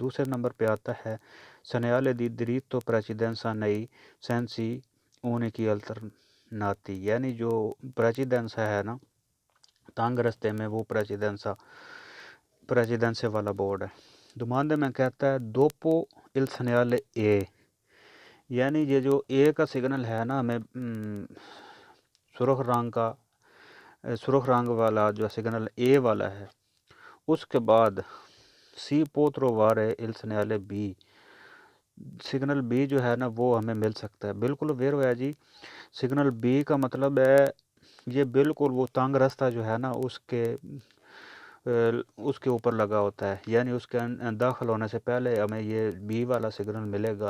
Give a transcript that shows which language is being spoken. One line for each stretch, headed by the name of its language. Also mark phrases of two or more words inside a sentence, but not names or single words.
Urdu: دوسرے نمبر پہ آتا ہے
Italian: segnale di diritto di precedenza nei sensi unici alternati,
Urdu: یعنی جو پریسیڈنسا ہے نا تانگ رستے میں وہ پریسیڈنسے والا بورڈ ہے. دوماندے میں کہتا ہے
Italian: dopo il segnale A,
Urdu: یعنی یہ جو اے کا سگنل ہے نا ہمیں سرخ رنگ والا جو سگنل اے والا ہے، اس کے بعد
Italian: si potrà trovare il segnale B,
Urdu: سگنل بی جو ہے نا وہ ہمیں مل سکتا ہے. بالکل ویرو ہے جی. سگنل بی کا مطلب ہے یہ بالکل وہ تنگ راستہ جو ہے نا اس کے اوپر لگا ہوتا ہے، یعنی اس کے داخل ہونے سے پہلے ہمیں یہ بی والا سگنل ملے گا.